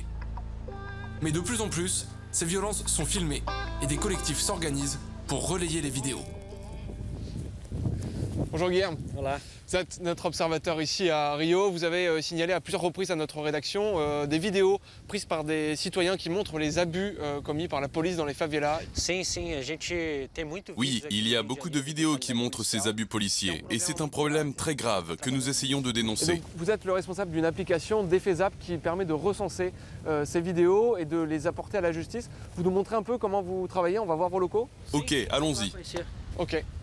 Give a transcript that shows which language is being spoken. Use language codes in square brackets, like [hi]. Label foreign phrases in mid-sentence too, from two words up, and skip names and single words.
[fr] Mais de plus en plus, ces violences sont filmées et des collectifs s'organisent pour relayer les vidéos. Bonjour Guillaume, [pt] Olá. [fr] vous êtes notre observateur ici à Rio. Vous avez signalé à plusieurs reprises à notre rédaction des vidéos prises par des citoyens qui montrent les abus commis par la police dans les favelas. [pt] Sim, sim, a gente tem muito [fr] Oui, [pt] vídeos aqui [fr] il y a [pt] no Rio de [fr] beaucoup de [pt] Janeiro [fr] vidéos qui [pt] sobre [fr] montrent ces [pt] policial. [fr] abus policiers, et c'est un problème très grave que nous essayons de Et dénoncer. donc, vous êtes le responsable d'une application DefeZap qui permet de recenser ces vidéos et de les apporter à la justice. Vous nous montrez un peu comment vous travaillez, on va voir vos locaux. Ok, allons-y. Ok.